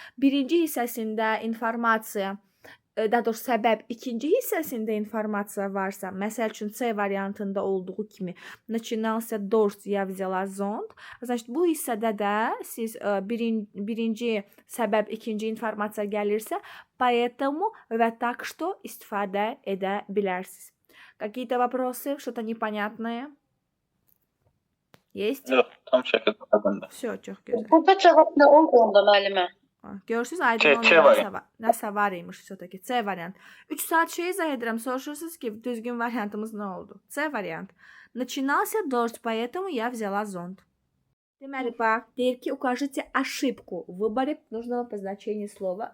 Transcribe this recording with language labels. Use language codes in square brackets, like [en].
[az] Birinci hissəsində informasiya, daha doğrusu səbəb, ikinci hissəsində informasiya varsa, məsəl üçün C variantında olduğu kimi, [ru] начинался дождь, я взяла зонт. [az] Значит, bu hissədə də siz birinci səbəb, ikinci informasiya gəlirsə, поэтому və так что istifadə edə bilərsiniz. [ru] Какие-то вопросы, что-то непонятное? Есть? [az] Yox, tam şəkildə aydındır. Все, çox gözəl. Burada cavab nə oldu onda müəllimə? Görürsünüz, aydın C olmayan nəsə var imiş sötəki. C variant. 3 saat şey izah edirəm, soruşursunuz ki, düzgün variantımız nə oldu? C variant. [ru] Начинался дождь, поэтому я взяла зонт. [az] Deməli, bax, deyir ki, [ru] укажите ошибку в выборе нужного позначения слова.